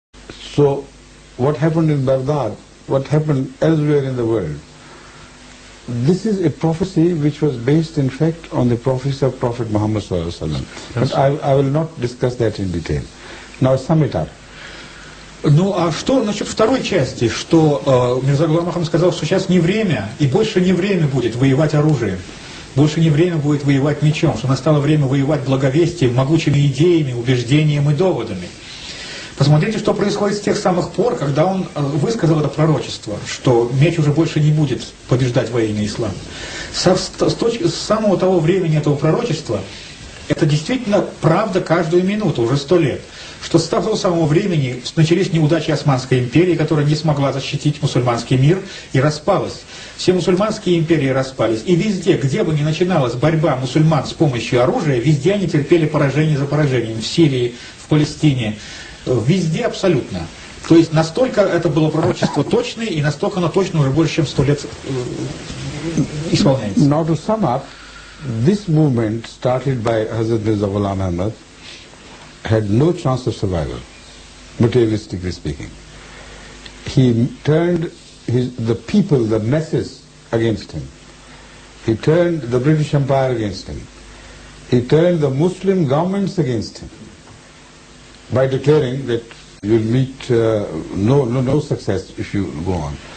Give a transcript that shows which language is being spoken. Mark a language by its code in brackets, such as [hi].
[en] So, what happened in Baghdad, what happened elsewhere in the world, this is a prophecy which was based in fact on the prophecy of Prophet Muhammad ﷺ. But I will not discuss that in detail. Now sum it up. [ru] Ну, а что насчет второй части, что Мирза Гулам Ахмад сказал, что сейчас не время, и больше не время будет воевать оружием, больше не время будет воевать мечом, что настало время воевать благовестием, могучими идеями, убеждением и доводами. Посмотрите, что происходит с тех самых пор, когда он высказал это пророчество, что меч уже больше не будет побеждать во имя ислама. С самого того времени этого пророчества, это действительно правда каждую минуту, уже 100 лет. что с того самого времени начались неудачи Османской империи, которая не смогла защитить мусульманский мир и распалась. Все мусульманские империи распались. И везде, где бы ни начиналась борьба мусульман с помощью оружия, везде они терпели поражение за поражением. В Сирии, в Палестине, везде абсолютно. То есть настолько это было пророчество точное, и настолько оно точно уже больше, чем 100 лет исполняется. [en] Now to sum up, this movement started by Hazrat Mirza Ghulam Ahmad had no chance of survival, materialistically speaking. He turned the people, the masses against him. He turned the British Empire against him. He turned the Muslim governments against him by declaring that you'll meet no success if you go on.